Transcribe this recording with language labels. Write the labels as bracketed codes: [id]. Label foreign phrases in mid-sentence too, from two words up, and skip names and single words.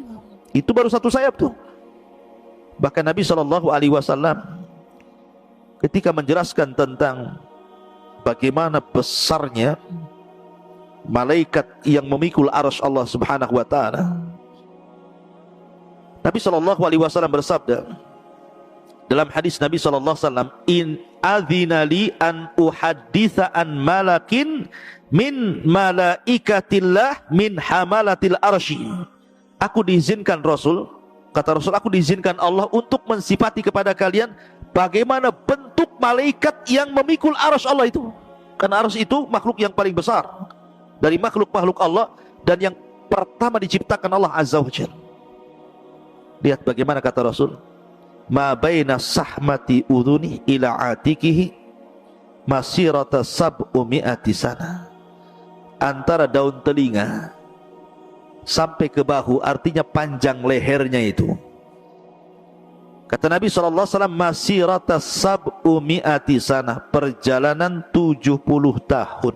[id] Itu baru satu sayap tuh. Bahkan Nabi SAW ketika menjelaskan tentang bagaimana besarnya malaikat yang memikul arsy Allah [ar] سبحانه وتعالى, [id] Nabi SAW bersabda, Dalam hadis Nabi SAW, [ar] أذن لي أن أحدث عن ملك من ملائكة الله من حملة العرش. [id] Aku diizinkan Rasul, kata Rasul, aku diizinkan Allah untuk mensifati kepada kalian bagaimana bentuk malaikat yang memikul arsy Allah itu. Karena arsy itu makhluk yang paling besar dari makhluk-makhluk Allah dan yang pertama diciptakan Allah [ar] عز وجل. [id] Lihat bagaimana kata Rasul, [ar] ما بين شحمة أذنه إلى عاتقه مسيرة سبعمائة سنة. [id] Antara daun telinga sampai ke bahu, artinya panjang lehernya itu. Kata Nabi SAW, [ar] مسيرة سبعمائة سنة, [id] perjalanan 70 tahun.